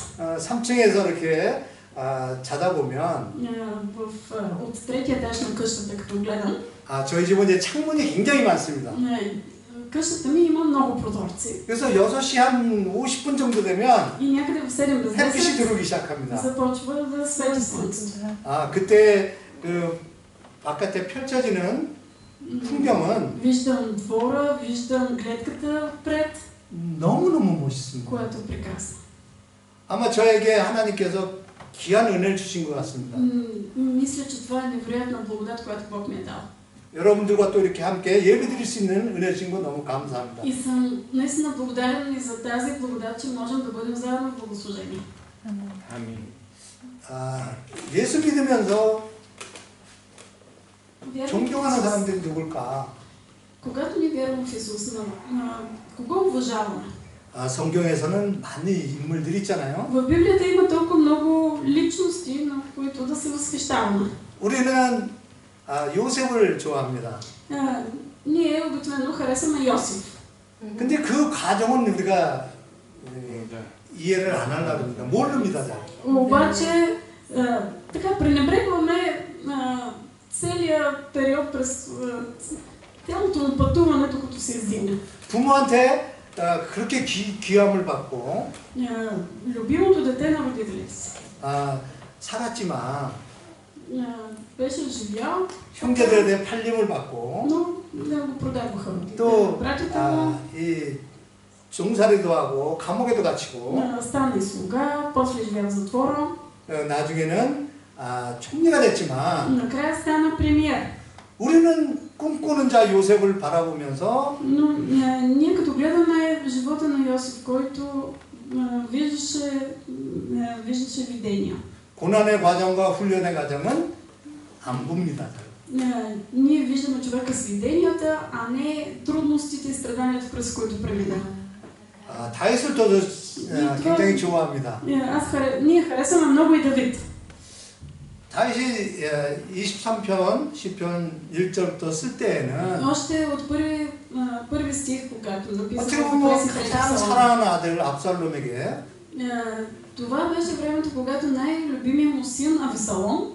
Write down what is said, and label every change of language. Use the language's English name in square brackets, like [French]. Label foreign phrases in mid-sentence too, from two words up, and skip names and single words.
[Korean] 3층에서 이렇게 자다 보면 [Bulgarian] От третия етаж на къщата, като гледам, [Korean] 저희 집은 이제 창문이 굉장히 많습니다. [Bulgarian] къщата ми има много прозорци. [Korean] 그래서 6시 한 50분 정도 되면 [Bulgarian] И някъде в 7 без [Korean] 햇빛이 [Bulgarian] 10 [Korean] 들어오기 시작합니다. [Bulgarian] започва да свети слънцето. [Korean] 그때 그 바깥에 펼쳐지는 풍경은 [Bulgarian] Виждам двора, виждам гледката пред, [Korean] 너무너무 멋있습니다. [Bulgarian] което е прекрасно. [Korean] 아마 저에게 하나님께서 귀한 은혜를 주신 것 같습니다. [Bulgarian] Мисля, че това е невероятна благодат, която Бог ми е дал. [Korean] 여러분들과 또 이렇게 함께 예배드릴 수 있는 은혜 주신 거 너무 감사합니다. [Bulgarian] И съм наистина благодарен и за тази благодат, че можем да бъдем заедно в богослужение. [Korean] 아멘. 예수 믿으면서 [Bulgarian] Вярвайки [Korean] 존경하는 [Bulgarian] в Исус, [Korean] 사람들이 누굴까? [Bulgarian] когато ни вярваме в Исус, кого уважаваме? [Korean] 성경에서는 많은 인물들이 있잖아요. [Bulgarian] В Библията има толкова много личности, на които да се възхищаваме. [Korean] 우리는 요셉을 좋아합니다. [Bulgarian] Ние обикновено харесваме Йосиф. [Korean] 근데 그 과정은 우리가 네. 이해를 안 하려고 합니다. 모릅니다. 잘. [Bulgarian] Обаче, така пренебрегваме целият период през цялото му пътуване, докато се издигне. [Korean] 부모한테 그렇게 귀함을 받고 [Bulgarian] Любимото дете на родителите си. [Korean] 살았지만 [Bulgarian] Беше живял, [Korean] 형제들한테 팔림을 받고 [Bulgarian] но не го продаваха. [Korean] 또 [Bulgarian] Братята му [Korean] 이 종살이도 하고 감옥에도 갇히고 [Bulgarian] стана и слуга, после живя в затвора, [Korean] 나중에는 총리가 됐지만 [Bulgarian] накрая стана премиер. [Korean] 우리는 꿈꾸는 자 요셉을 바라보면서 [Bulgarian] Но ние като гледаме живота на Йосиф, който виждаше видения. [Korean] 고난의 과정과 훈련의 과정은 안 봅니다. [Bulgarian] Ние виждаме човека с виденията, а не трудностите и страданията, през които премина. [Korean] 다윗을 저도 굉장히 좋아합니다. [Bulgarian] Ние харесваме много и Давид. [Korean] 다윗이 23편 10편 1절부터 쓸 때에는 [Bulgarian] Още от първи стих, когато написано [Korean] 어떻게 [Bulgarian] в [Korean] 보면 [Bulgarian] 23 [Korean] 가장 [Bulgarian] псалом. [Korean] 사랑하는 아들 압살롬에게 [Bulgarian] Това беше времето, когато най-любимият му син Авесалом